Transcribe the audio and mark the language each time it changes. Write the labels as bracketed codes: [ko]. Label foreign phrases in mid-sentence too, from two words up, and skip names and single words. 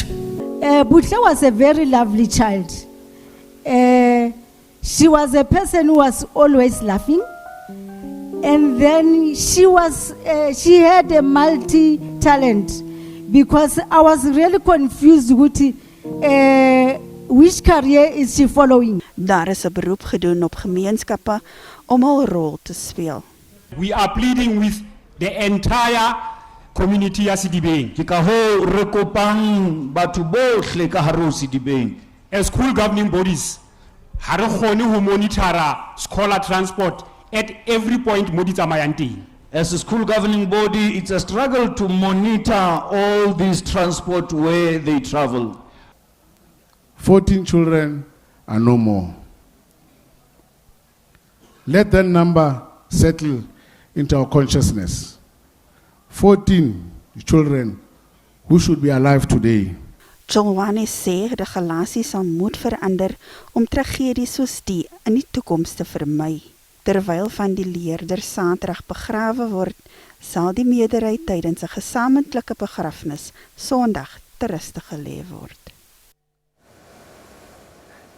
[en] Butle was a very lovely child. She was a person who was always laughing. And then she had a multi-talent because I was really confused with which career is she following. [af] Daar is 'n beroep gedoen op gemeenskappe om hul rol te speel. [en] We are pleading with the entire community ya Sedibeng. [st] Ke ka ho re kopang batho bohle ka hare ho Sedibeng. [en] As school governing bodies, [st] ha re kgone ho monitora [en] scholar transport at every point [st] mo di tsamayang teng. [en] As a school governing body, it's a struggle to monitor all these transport where they travel. 14 children are no more. Let that number settle into our consciousness. 14 children who should be alive today. [af] Jolwane sê regulasies sal moet verander om tragedies soos die in die toekoms te vermy. Terwyl van die leerders Saterdag begrawe word, sal die meerderheid tydens 'n gesamentlike begrafnis Sondag ter ruste gelê word.